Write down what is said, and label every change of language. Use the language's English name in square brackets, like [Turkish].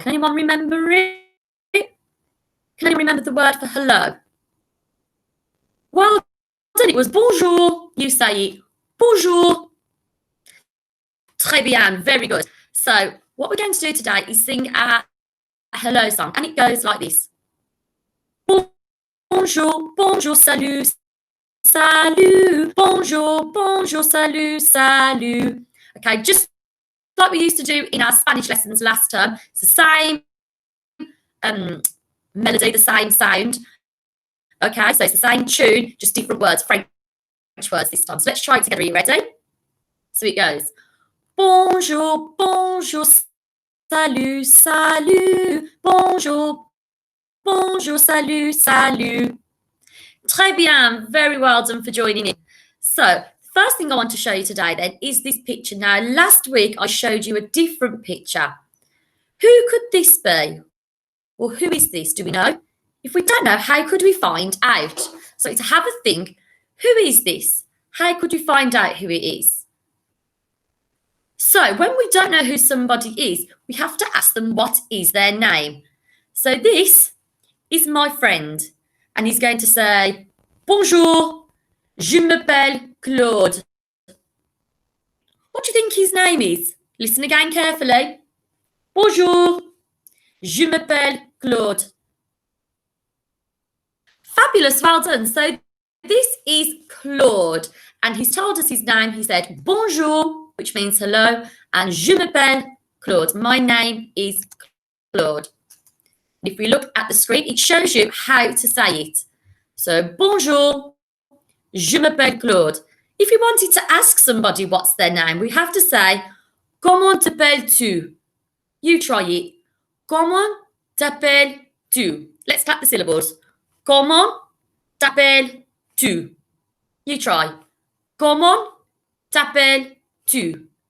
[English] Can anyone remember it? Can anyone remember the word for hello? Well done, it was bonjour. You say it, bonjour. [French] Très bien, [English] very good. So what we're going to do today is sing our hello song, and it goes like this. [French] Bonjour, bonjour, salut, salut, bonjour, bonjour, salut, salut. [English] Okay, just like we used to do in our Spanish lessons last term. It's the same melody, the same sound. Okay, so it's the same tune, just different words, French words this time. So let's try it together. Are you ready? So it goes. [French] Bonjour, bonjour, salut, salut, bonjour, bonjour, salut, salut. Très bien, [English] very well done for joining in. So, first thing I want to show you today then is this picture. Now, last week I showed you a different picture. Who could this be? Or who is this? Do we know? If we don't know, how could we find out? So, to have a think, who is this? How could we find out who it is? So, when we don't know who somebody is, we have to ask them what is their name. So, this is my friend, and he's going to say, [French] Bonjour, je m'appelle Claude. [English] What do you think his name is? Listen again carefully. [French] Bonjour, je m'appelle Claude. [English] Fabulous, well done. So this is Claude, and he's told us his name. He said, Bonjour, which means hello, and [French] je m'appelle Claude. [English] My name is Claude. If we look at the screen, it shows you how to say it. [French] So, bonjour, je m'appelle Claude. [English] If you wanted to ask somebody what's their name, we have to say, [French] comment t'appelles-tu? [English] You try it. [French] Comment t'appelles-tu? [English] Let's clap the syllables. [French] Comment t'appelles-tu? [English] You try. [French] Comment t'appelles-tu?